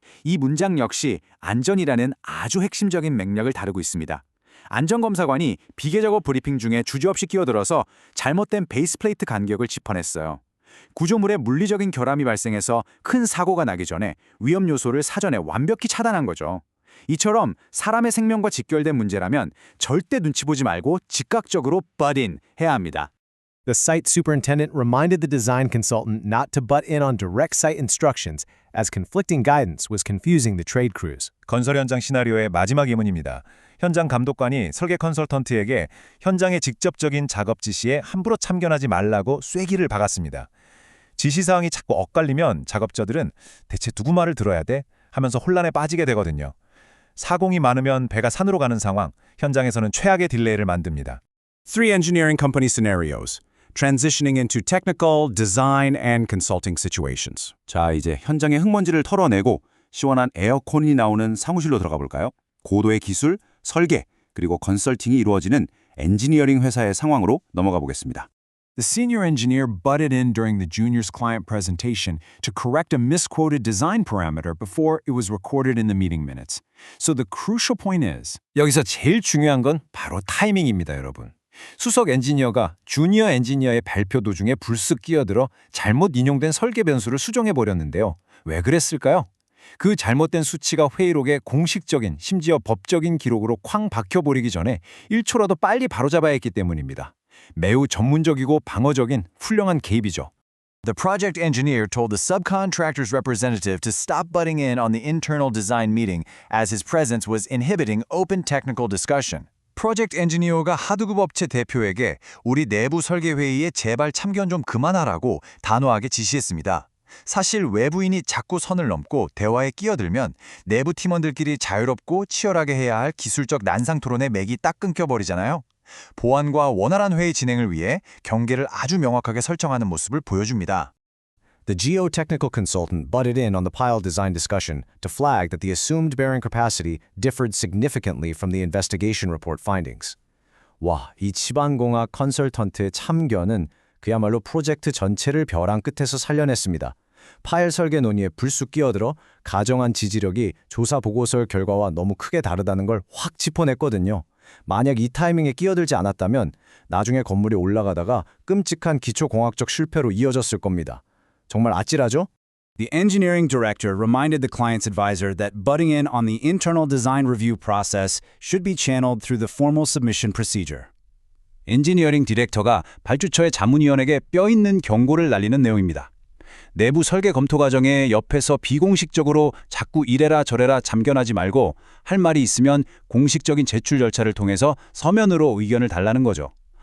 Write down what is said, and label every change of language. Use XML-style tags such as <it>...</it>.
<ko>이 문장 역시 안전이라는 아주 핵심적인 맥락을 다루고 있습니다. 안전검사관이 비계작업 브리핑 중에 주저없이 끼어들어서 잘못된 베이스 플레이트 간격을 짚어냈어요. 구조물에 물리적인 결함이 발생해서 큰 사고가 나기 전에 위험 요소를 사전에 완벽히 차단한 거죠. 이처럼 사람의 생명과 직결된 문제라면 절대 눈치 보지 말고 즉각적으로 butt in 해야 합니다.</ko> <en>The site superintendent reminded the design consultant not to butt in on direct site instructions as conflicting guidance was confusing the trade crews.</en> <ko>건설 현장 시나리오의 마지막 예문입니다. 현장 감독관이 설계 컨설턴트에게 현장의 직접적인 작업 지시에 함부로 참견하지 말라고 쐐기를 박았습니다. 지시사항이 자꾸 엇갈리면 작업자들은 대체 누구 말을 들어야 돼? 하면서 혼란에 빠지게 되거든요. 사공이 많으면 배가 산으로 가는 상황, 현장에서는 최악의 딜레이를 만듭니다.</ko> <en>3 engineering company scenarios. Transitioning into technical, design, and consulting situations.</en> <ko>자, 이제 현장의 흙먼지를 털어내고 시원한 에어컨이 나오는 사무실로 들어가 볼까요? 고도의 기술, 설계, 그리고 컨설팅이 이루어지는 엔지니어링 회사의 상황으로 넘어가 보겠습니다.</ko> <en>The senior engineer butted in during the junior's client presentation to correct a misquoted design parameter before it was recorded in the meeting minutes. So the crucial point is</en> <ko>여기서 제일 중요한 건 바로 타이밍입니다, 여러분. 수석 엔지니어가 주니어 엔지니어의 발표 도중에 불쑥 끼어들어 잘못 인용된 설계 변수를 수정해 버렸는데요. 왜 그랬을까요? 그 잘못된 수치가 회의록에 공식적인, 심지어 법적인 기록으로 쾅 박혀버리기 전에 1초라도 빨리 바로잡아야 했기 때문입니다. 매우 전문적이고 방어적인 훌륭한 개입이죠.</ko> <en>The project engineer told the subcontractor's representative to stop butting in on the internal design meeting as his presence was inhibiting open technical discussion.</en> <ko>프로젝트 엔지니어가 하드급 업체 대표에게 우리 내부 설계 회의에 제발 참견 좀 그만하라고 단호하게 지시했습니다. 사실 외부인이 자꾸 선을 넘고 대화에 끼어들면 내부 팀원들끼리 자유롭고 치열하게 해야 할 기술적 난상 토론의 맥이 딱 끊겨버리잖아요. 보안과 원활한 회의 진행을 위해 경계를 아주 명확하게 설정하는 모습을 보여줍니다.</ko> <en>The geotechnical consultant butted in on the pile design discussion to flag that the assumed bearing capacity differed significantly from the investigation report findings.</en> <ko>와, 이 치반공학 컨설턴트의 참견은 그야말로 프로젝트 전체를 벼랑 끝에서 살려냈습니다. 파일 설계 논의에 불쑥 끼어들어 가정한 지지력이 조사 보고서 결과와 너무 크게 다르다는 걸 확 짚어냈거든요. 만약 이 타이밍에 끼어들지 않았다면 나중에 건물이 올라가다가 끔찍한 기초공학적 실패로 이어졌을 겁니다. 정말 아찔하죠?</ko> <en>The engineering director reminded the client's advisor that butting in on the internal design review process should be channeled through the formal submission procedure.</en> <ko>엔지니어링 디렉터가 발주처의 자문위원에게 뼈있는 경고를 날리는 내용입니다. 내부 설계 검토 과정에 옆에서 비공식적으로 자꾸 이래라 저래라 참견하지 말고 할 말이 있으면 공식적인 제출 절차를 통해서 서면으로 의견을 달라는 거죠.</ko>